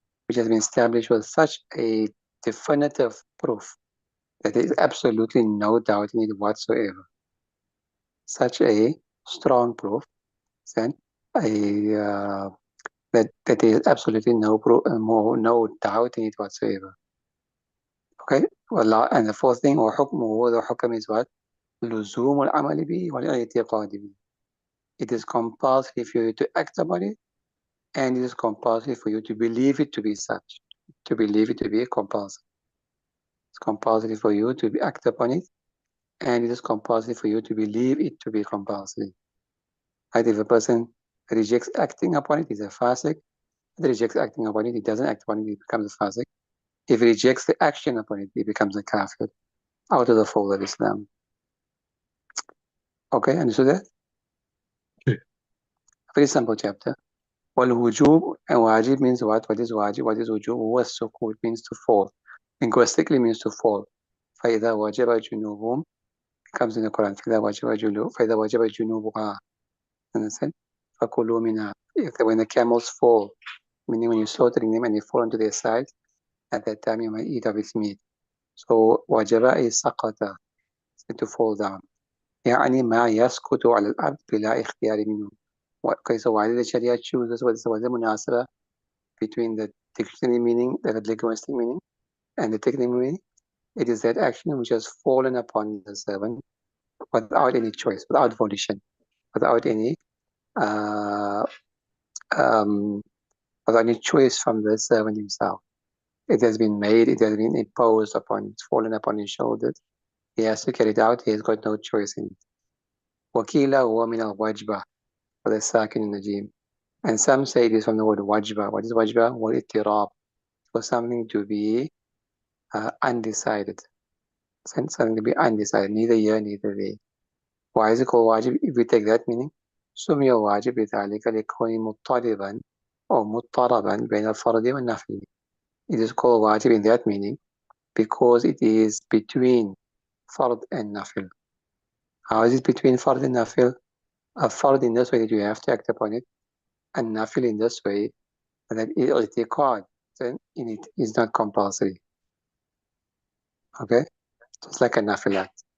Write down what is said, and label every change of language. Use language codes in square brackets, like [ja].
[en] which has been established with such a definitive proof that there is absolutely no doubt in it whatsoever. Such a strong proof, then that there is absolutely no doubt in it whatsoever. Okay, well, and the fourth thing, وحكمه, the hukm is what? [ar] لزوم العمل به والاعتقاد به. [en] It is compulsory for you to act upon it, and it is compulsory for you to believe it to be such, to believe it to be compulsory. It's compulsory for you to act upon it, and it is compulsory for you to believe it to be compulsory. Right? If a person rejects acting upon it, he's a fasik. If he rejects acting upon it, he doesn't act upon it, he becomes a fasik. If he rejects the action upon it, he becomes a kafir, out of the fold of Islam. Okay, understood that? Okay. Very simple chapter. Wal-wujub, and wajib means what? What is wajib? What is wujub? Huwa sukut, means to fall. Linguistically means to fall. [ar] فَإِذَا وَجَبَ جُنُوبُهُم, it comes in the Quran. فَإِذَا وَجَبَ جُنُوبُهَا. Understand? فَكُلُوا مِنْهَا. [en] When the camels fall, meaning when you're slaughtering them and they fall onto their side, at that time you might eat of its meat. So wajaba is saqata, to fall down. [ar] يعني ما يسقط على الأرض بلا اختيار منه. [en] Okay, so why did the Sharia choose this? What's the munasaba between the dictionary meaning, the linguistic meaning, and the technical meaning? It is that action which has fallen upon the servant without any choice, without volition, without any uh, without any choice from the servant himself. It has been made, it has been imposed upon, it's fallen upon his shoulders. He has to carry it out, he has got no choice in it. [ar] Wakila huwa min al-wajba, [en] for the sakin najim. And some say it is from the word wajba. What is wajba? Wal ittirab, for something to be undecided. Something to be undecided, neither here, neither there. Why is it called wajib? [ar] If we take that meaning, سمي واجب بذلك لكونه مضطربا أو مضطربا بين الفرض والنفل. [en] It is called wajib in that meaning because it is between fard and nafil. How is it between fard and nafil? A fard in this way that you have to act upon it, and nafil in this way that i'tiqad in it is not compulsory. Okay? Just like a nafilat.